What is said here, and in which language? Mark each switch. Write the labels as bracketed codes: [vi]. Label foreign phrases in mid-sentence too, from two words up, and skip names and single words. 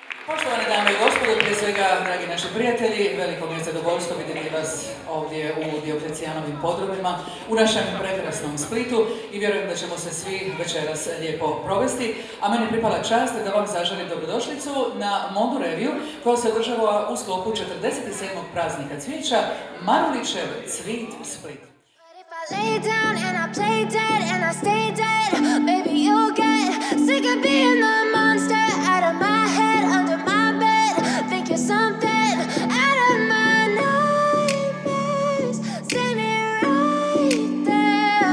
[hr] Poštovane dame i gospodo, prije svega, dragi naši prijatelji, veliko mi je zadovoljstvo vidjeti vas ovdje u Dioklecijanovim podrumima, u našem prekrasnom Splitu i vjerujem da ćemo se svi večeras lijepo provesti. A meni pripala čast da vam zaželim dobrodošlicu na Modu reviju koja se održava u sklopu 47. praznika cvijeća Marulićev Cvit Split. [en] Lay down and I play dead and I stay dead. Baby, you'll get sick of being the monster out of my head, under my bed. Think you're something out of my nightmares. Standing right there.